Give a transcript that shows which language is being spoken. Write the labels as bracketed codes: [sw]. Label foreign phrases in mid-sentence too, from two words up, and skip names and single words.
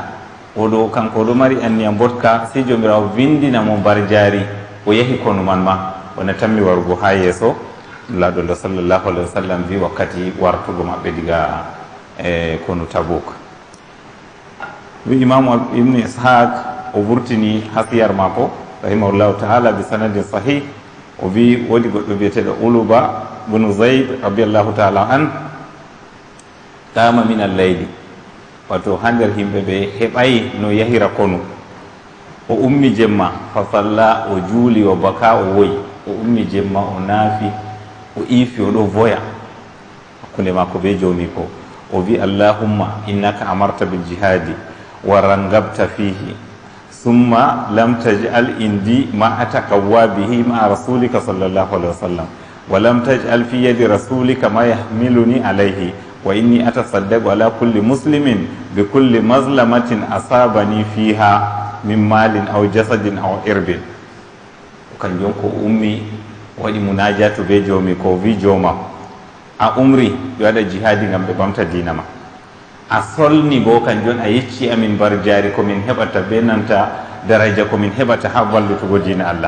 [ff] oɗo kanko oɗo mari anniya mbotka, si jomirawo windina mo mbar jaari o yahi konu man ma wona tammi warugo ha yeeso. nulaaɗo Allah [ar] صلى الله عليه وسلم [ff] wi wakkati wartugo maɓɓe diga konu Tabuk. wi imamu ibnu ishaq o vurtini hasiyar maako [ar] رحمه الله تعالى بسند صحيح. [ff] o wi woodi goɗɗo biyeteɗo uluba bunu zayd [ar] رضي الله تعالى عنه قام من الليل, [ff] wato ha nder himɓe ɓe heɓay no yahira konu. o ummi jemma [ar] فصلى, [ff] o juuli, o baka, o woyi. o ummi jemma, o naafi, o iifi, oɗo voya hakkunde maako be joomi ko. o wi [ar] اللهم إنك أمرت بالجهاد ورغبت فيه ثم لم تجعل عندي ما أتقوى به مع رسولك صلى الله عليه وسلم ولم تجعل في يد رسولك ما يحملني عليه وإني أتصدق على كل مسلم بكل مظلمة أصابني فيها من مال أو جسد أو عرض. [ff] kanjum ko ummi waɗi munajatu be joomi ko wi jooma a umri ɓe waɗa jihadi ngam ɓe ɓamta dina ma, a solni bo kanjum a yecci amin mbar jaari komin heɓata be nanta daraja komin heɓata ha wallutugo dina Allah.